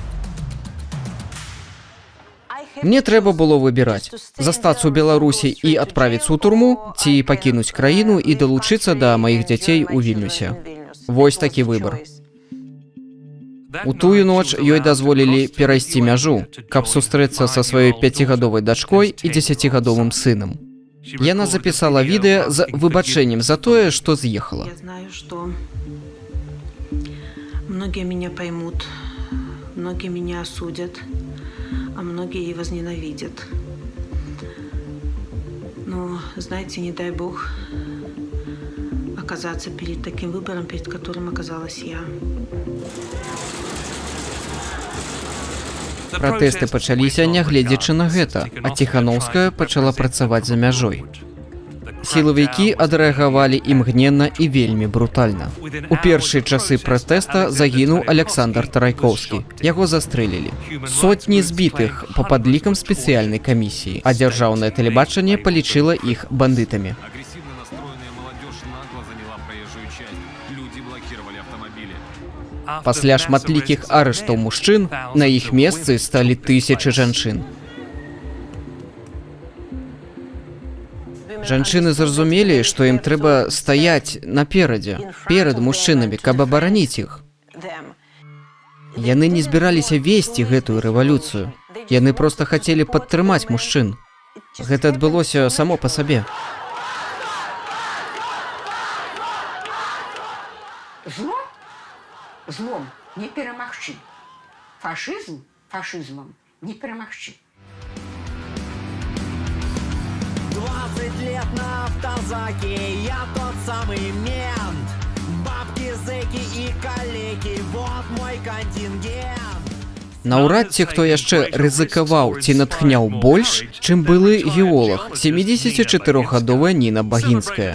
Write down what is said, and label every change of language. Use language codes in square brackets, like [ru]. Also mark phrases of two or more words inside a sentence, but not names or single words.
[be] Мне трэба было выбіраць, застацца ў Беларусі і адправіцца ў турму, ці пакінуць краіну і далучыцца да маіх дзяцей у Вільнюсе. Вось такі выбар. У тую ноч ёй дазволілі перайсці мяжу, каб сустрэцца са сваёй 5гадовай дачкой і 10гадовым сынам. Яна запісала відэа з выбачэннем за тое, што з'ехала. [ru] Я знаю, что многие меня поймут, многие меня осудят, а многие и возненавидят. Но, знаете, не дай Бог оказаться перед таким выбором, перед которым оказалась я. [be] Пратэсты пачаліся, нягледзячы на гэта, а Ціханаўская пачала працаваць за мяжой. Сілавікі адрэагавалі імгненна і вельмі брутальна. У першыя часы пратэста загінуў Александр Тарайкоўскі. Яго застрэлілі. Сотні збітых па падлікам спецыяльнай камісіі, а дзяржаўнае тэлебачанне палічыла іх бандытамі. [ru] Агрессивно настроенная молодежь нагло заняла проезжую часть. Люди блокировали автомобили. [be] Пасля шматлікіх арыштаў мужчын на іх месцы сталі тысячы жанчын. Жанчыны зразумелі, што ім трэба стаяць наперадзе, перад мужчынамі, каб абараніць іх. Яны не збіраліся весці гэтую рэвалюцыю. Яны проста хацелі падтрымаць мужчын. Гэта адбылося само па сабе. Зло злом не перамагчы. Фашызм фашызмам не перамагчы. [ru] 20 лет на автозаке, я тот самый мент. Бабки, зэки и калеки, вот мой контингент. [be] Наўрад ці хто яшчэ рызыкаваў ці натхняў больш, чым былы геолог, 74гадовая Ніна Багінская.